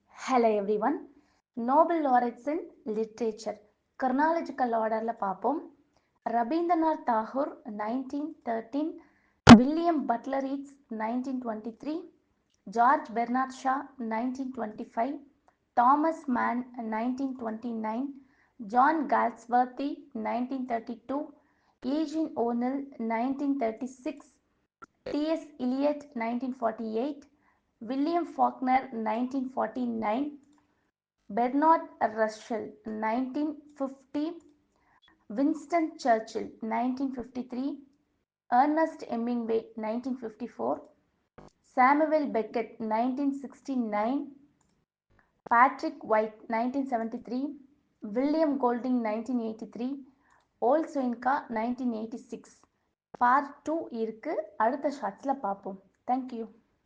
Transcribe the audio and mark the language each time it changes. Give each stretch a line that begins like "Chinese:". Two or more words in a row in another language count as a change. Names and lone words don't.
English: Hello everyone. Nobel laureates in literature. Chronological orderல பார்ப்போம்.
Tamil: ரபீந்திரநாத் தாகூர் 1913, வில்லியம் பட்லர் ஈட்ஸ் 1923, ஜார்ஜ் பெர்னார்ட் ஷா 1925, தாமஸ் மேன் 1929, ஜான் கால்ஸ்வர்த்தி 1932, ஈஜின் ஓனல் 1936, T.S. Eliot 1948, William Faulkner 1949, Bernard Russell 1950, Winston Churchill 1953, Ernest Hemingway 1954, Samuel Beckett 1969, Patrick White 1973, William Golding 1983, Olsoinka 1986. பார்ட் 2 இருக்கு. அடுத்த ஷார்ட்ஸில் பார்ப்போம். தேங்க்யூ.